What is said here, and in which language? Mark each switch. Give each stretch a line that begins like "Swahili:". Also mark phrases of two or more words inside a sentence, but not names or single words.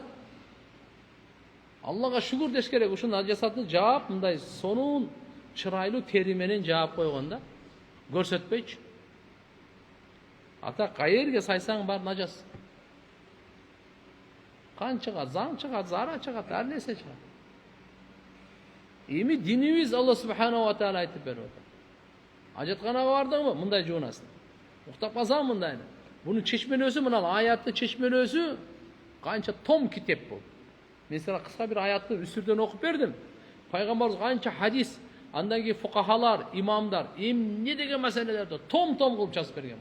Kyrgyz: Аллага шүгүр деш керек, ушул нажасатты жаап, мындай сонун чырайлуу тери менен жаап койгон да, көрсөтпөйчү. Ата каерге сайсаң бар нажас. Кан чыгат, заң чыгат, зара чыгат, ар нерсе чыгат. Эми динибиз Алла
Arabic: سبحانه وتعالى
Kyrgyz: айтып берип атат. Ажатканага бардыңбы? Мындай жуунасың. Уктап калсаң мындай. Бунун чечмелөөсү, мына аяттын чечмелөөсү канча том китеп бул. Мен сага кыска бир аятты үстүрдөн окуп бердим. Пайгамбарыбыз канча хадис, андан кийин фукахалар, имамдар эмне деген маселелерди том-том кылып жазып берген.